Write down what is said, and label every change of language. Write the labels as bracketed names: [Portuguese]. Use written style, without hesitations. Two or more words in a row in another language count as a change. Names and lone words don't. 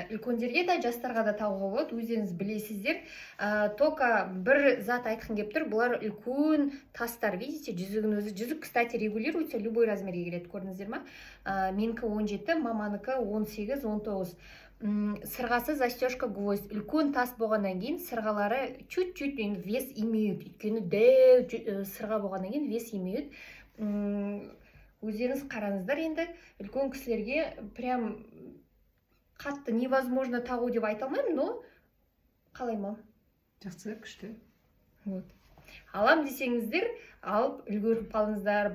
[Kazakh] Үлкендерге де жастарға да тағуға болады, өздеріңіз білесіздер. Только бір зат айтқым келіп тұр, бұлар үлкен тастар, видите, жүзігін өзі. Жүзік, [Russian] кстати, регулируется, любой [Kazakh] размерге келеді, көрдіңіздер ма? Менікі 17, маманікі 18-19. [Russian] Сырғасы застежка гвоздь. [Kazakh] Үлкен тас болғаннан кейін сырғалары [Russian] чуть-чуть вес имеют. [Kazakh] Өйткені дәу сырға болғаннан кейін [Russian] вес имеют. [Kazakh] Өздеріңіз қараңыздар, енді үлкен кісілерге прям қатты невозможно тағу деп айта алмаймын, но қалай ма? Жақсы, күшті. Алам десеңіздер, алып үлгеріп қалыңыздар.